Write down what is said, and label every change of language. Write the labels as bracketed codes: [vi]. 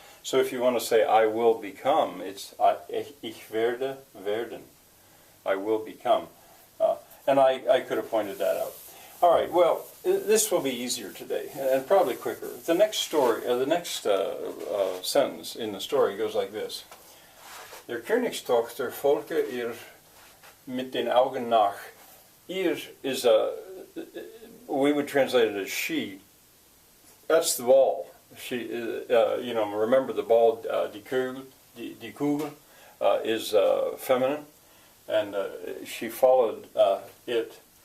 [en] So if you want to say I will become, it's [de] ich werde werden. [en] I will become. And I could have pointed that out. All right, well, this will be easier today and probably quicker. The next story, the next sentence in the story goes like this. [de] Der Königstochter folgte ihr mit den Augen nach. [en] Ihr is we would translate it as she. That's the ball. She, remember the ball, die Kugel is feminine, and she followed it.